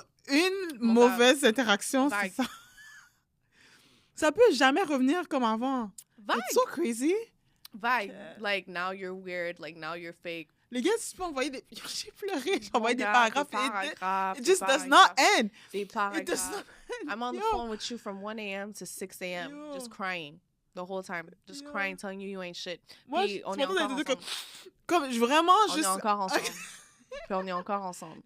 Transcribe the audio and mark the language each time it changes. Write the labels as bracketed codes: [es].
[fr] Une mauvaise interaction, c'est ça. Ça peut jamais revenir comme avant. Vague. [en] It's so crazy. Vague. Like, now you're weird. Like, now you're fake. [fr] Les gars, si tu peux envoyer des... J'ai pleuré. J'ai envoyé des paragraphes. [en] It just does not end. It does not end. I'm on the phone with you from 1 a.m. to 6 a.m. Just crying. The whole time. Just crying, telling you ain't shit. [fr] Moi, Puis, on est encore ensemble. Comme vraiment, on juste... est encore ensemble. Puis on est encore ensemble.